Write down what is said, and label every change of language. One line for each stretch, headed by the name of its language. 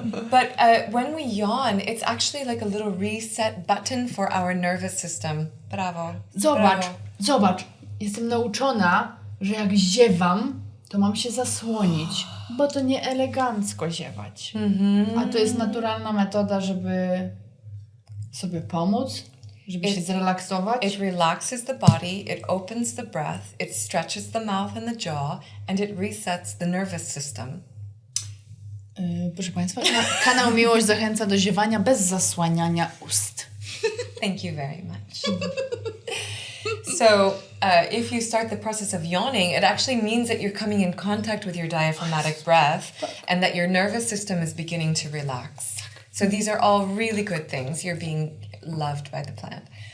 English: But when we yawn, it's actually a little reset button for our nervous system.
Polish: Brawo. Zobacz. Jestem nauczona, że jak ziewam, to mam się zasłonić, bo to nie elegancko ziewać. A to jest naturalna metoda, żeby sobie pomóc, żeby się zrelaksować.
English: It relaxes the body, it opens the breath, it stretches the mouth and the jaw, and it resets the nervous system.
Polish: Proszę Państwa, kanał Miłość zachęca do ziewania bez zasłaniania ust.
English: Thank you very much. So, if you start the process of yawning, it actually means that you're coming in contact with your diaphragmatic breath and that your nervous system is beginning to relax. So these are all really good things. You're being loved by the plant.